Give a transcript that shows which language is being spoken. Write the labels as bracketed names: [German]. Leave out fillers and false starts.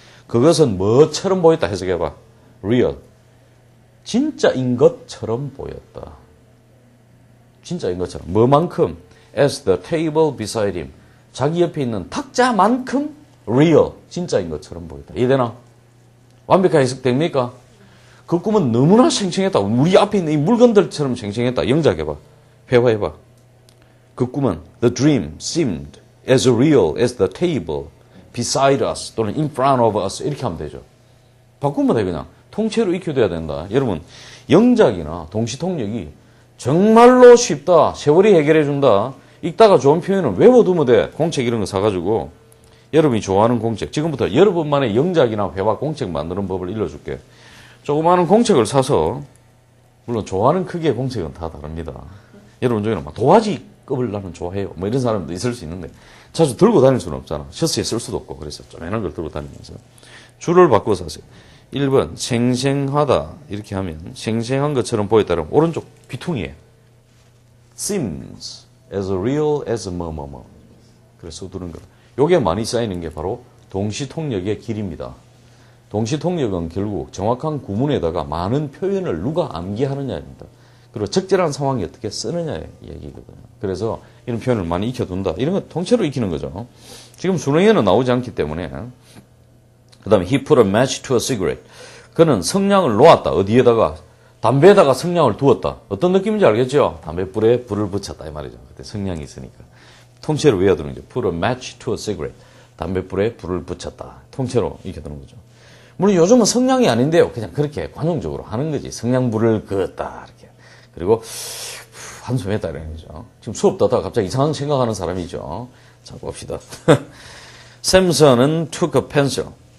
[Korean] 그것은 뭐처럼 보였다. 해석해봐. real. 진짜인 것처럼 보였다. 진짜인 것처럼. 뭐만큼? [English] as the table beside him. [Korean] 자기 옆에 있는 탁자만큼 real. 진짜인 것처럼 보였다. 이해되나? 완벽하게 해석됩니까? 그 꿈은 너무나 생생했다. 우리 앞에 있는 이 물건들처럼 생생했다. 영작해봐. 회화해봐. 그 꿈은 [English] the dream seemed as real as the table beside us 또는 in front of us [Korean] 이렇게 하면 되죠. 바꾸면 돼 그냥. 통째로 익혀둬야 된다. 여러분 영작이나 동시통역이 정말로 쉽다. 세월이 해결해준다. 읽다가 좋은 표현은 외워두면 돼. 공책 이런 거 사가지고 여러분이 좋아하는 공책. 지금부터 여러분만의 영작이나 회화 공책 만드는 법을 일러줄게. 조그마한 공책을 사서 물론 좋아하는 크기의 공책은 다 다릅니다. 여러분 중에는 막 도화지급을 나는 좋아해요. 뭐 이런 사람도 있을 수 있는데 자주 들고 다닐 수는 없잖아. 셔츠에 쓸 수도 없고 그래서 쪼매난 걸 들고 다니면서 줄을 바꿔서 하세요. 1번 생생하다 이렇게 하면 생생한 것처럼 보였다면 오른쪽 귀퉁이에 [English] seems as real as [Korean] 뭐뭐뭐 그래서 두는 거. 요게 많이 쌓이는 게 바로 동시통역의 길입니다. 동시통역은 결국 정확한 구문에다가 많은 표현을 누가 암기하느냐입니다. 그리고 적절한 상황에 어떻게 쓰느냐의 얘기거든요. 그래서 이런 표현을 많이 익혀둔다. 이런 건 통째로 익히는 거죠. 지금 수능에는 나오지 않기 때문에. 그 다음에 [English] he put a match to a cigarette. [Korean] 그는 성냥을 놓았다. 어디에다가? 담배에다가 성냥을 두었다. 어떤 느낌인지 알겠죠? 담배불에 불을 붙였다 이 말이죠. 그때 성냥이 있으니까. 통째로 외워두는 거죠. [English] put a match to a cigarette. [Korean] 담배불에 불을 붙였다. 통째로 익혀두는 거죠. 물론 요즘은 성냥이 아닌데요. 그냥 그렇게 관용적으로 하는 거지. 성냥불을 그었다. 이렇게. 그리고 한숨 했다 이런 거죠. 지금 수업 듣다가 갑자기 이상한 생각하는 사람이죠. 자, 봅시다. 샘슨은 [English] took a pencil.